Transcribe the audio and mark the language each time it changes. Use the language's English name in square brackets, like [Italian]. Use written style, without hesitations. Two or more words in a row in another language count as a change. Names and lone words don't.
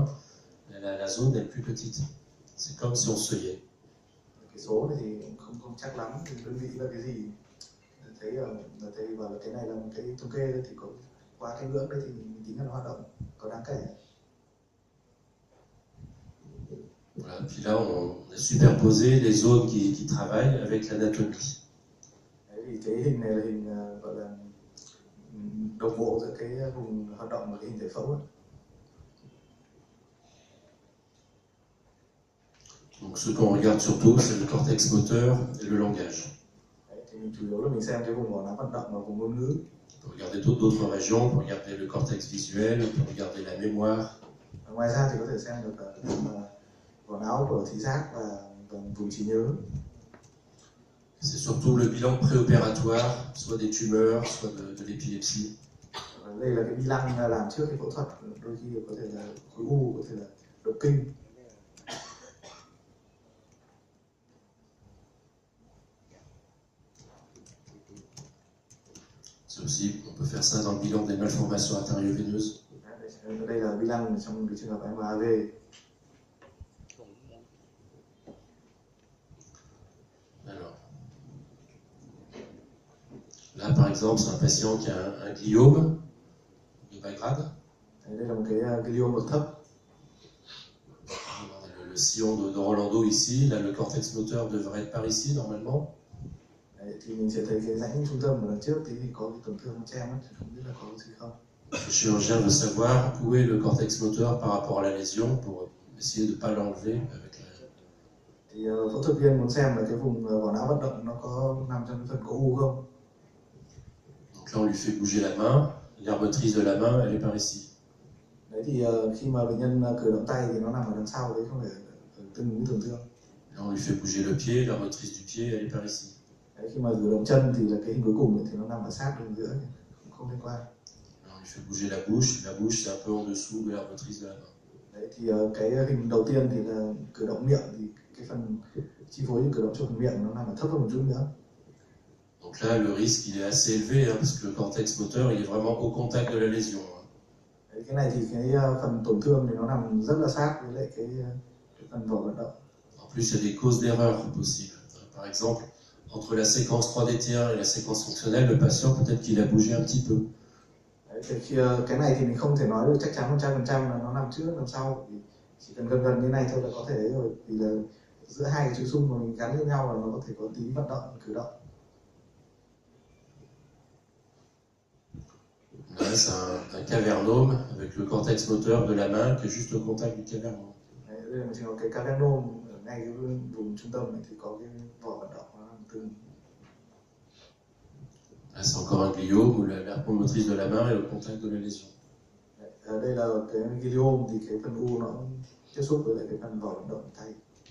[French] La zone est plus petite. C'est comme si on seuillait. [Vietnamese] Cái số này thì không chắc lắm, thì đơn vị là cái gì thấy và là cái này là một cái thống kê thì có qua cái ngưỡng đấy thì mình tính là nó hoạt động có đáng kể. [French] Voilà, puis là on a superposé les zones qui travaillent avec l'anatomie. [Vietnamese] Đấy thì cái hình này là hình gọi là đồng bộ giữa cái vùng hoạt động và cái hình giải phẫu ấy. [French] Donc ce qu'on regarde surtout, c'est le cortex moteur et le langage. [Vietnamese] Đấy, thì mình chủ yếu là mình xem cái vùng vỏ não vận động và vùng ngôn ngữ. [French] On peut regarder d'autres régions, on peut regarder le cortex visuel, on peut regarder la mémoire. [Vietnamese] Ngoài ra thì có thể xem được vỏ não của thị giác và vùng trí nhớ. [French] C'est surtout le bilan préopératoire, soit des tumeurs, soit de l'épilepsie. [Vietnamese] Đây là cái bi lăng làm trước cái phẫu thuật, đôi khi có thể là khối u, có thể là động kinh. [French] Aussi, on peut faire ça dans le bilan des malformations artério-veineuses. [Vietnamese] Đây là bi lăng trong cái trường hợp MAV. [French] Alors, là par exemple, c'est un patient qui a un gliome de bas grade. [Vietnamese] Đây là một cái gliome bậc thấp. [French] Le sillon de Rolando ici, là le cortex moteur devrait être par ici normalement. [Vietnamese] Đấy, Đấy, thì mình sẽ thấy cái rãnh trung tâm ở đằng trước thì có cái tổn thương chem ấy, thì không biết là có cái gì không. [French] Le chirurgien veut savoir où est le cortex moteur par rapport à la lésion pour essayer de ne pas l'enlever avec la... [Vietnamese] Thì phẫu thuật viên muốn xem là cái vùng vỏ não vận động nó có nằm trong cái phần có u không. [French] Donc là on lui fait bouger la main, l'aire motrice de la main elle est par ici. [Vietnamese] Đấy thì khi mà bệnh nhân cử động tay thì nó nằm ở đằng sau đấy, không phải ở từng mũi tổn thương. [French] Là on lui fait bouger le pied, l'aire motrice du pied elle est par ici. [Vietnamese] Đấy, khi mà cử động chân thì là cái hình cuối cùng thì nó nằm ở sát bên giữa, không liên quan. [French] Là on lui fait bouger la bouche c'est un peu en dessous de l'aire motrice de la main. [Vietnamese] Đấy thì cái hình đầu tiên thì là cử động miệng, thì cái phần chi phối những cử động trong phần miệng nó nằm ở thấp hơn một chút nữa. [French] Donc là le risque il est assez élevé hein, parce que le cortex moteur il est vraiment au contact de la lésion. [Vietnamese] Đấy, cái này thì cái phần tổn thương thì nó nằm rất là sát với lại cái phần vỏ vận động. [French] En plus il y a des causes d'erreur possibles. Par exemple entre la séquence 3D-T1 et la séquence fonctionnelle le patient peut-être qu'il a bougé un petit peu. [Vietnamese] Đấy, thì cái này thì mình không thể nói được chắc chắn 100% là nó nằm trước nằm sau, thì chỉ cần gần như này thôi là có thể rồi, vì là giữa hai cái chuỗi xung mà mình gắn với nhau là nó có thể có tí vận động, cử động. [French] Là c'est un cavernome avec le cortex moteur de la main qui est juste au contact du cavernome. [Vietnamese] Đấy, đây là một trường hợp cái cavernome ở ngay cái vùng trung tâm này thì có cái vỏ vận động nó nằm tương. [French] Là c'est encore un gliome où l'aire motrice de la main est au contact de la lésion. [Vietnamese] Ở đây là cái gliom thì cái phần u nó tiếp xúc với lại cái phần vỏ vận động tay.